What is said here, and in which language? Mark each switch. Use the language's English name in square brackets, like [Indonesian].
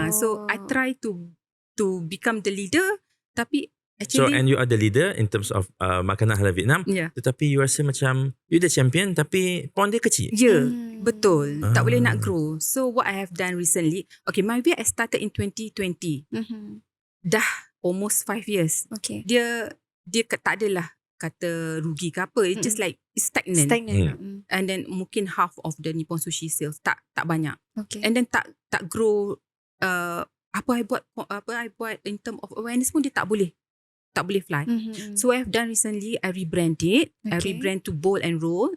[English] So I try to become the leader [Malay] tapi [English] actually. So and you are the leader in terms of [Malay] makanan halal Vietnam. Tetapi you rasa macam [English] you the champion [Malay] tapi pond dia kecil. Betul. Tak boleh nak grow. [English] So what I have done recently, okay, my Viet I started in 2020. Dah almost 5 years. Okay. [Malay] Dia tak adalah kata rugi ke apa. [English] It's just like it's stagnant. [Malay] And then mungkin half of the Nippon Sushi sales tak banyak. [English] Okay. [Malay] And then tak grow. Apa I buat [English] in term of awareness [Malay] pun dia tak boleh fly. [English] So I have done recently, I rebrand it. I rebrand to Bowl and Roll.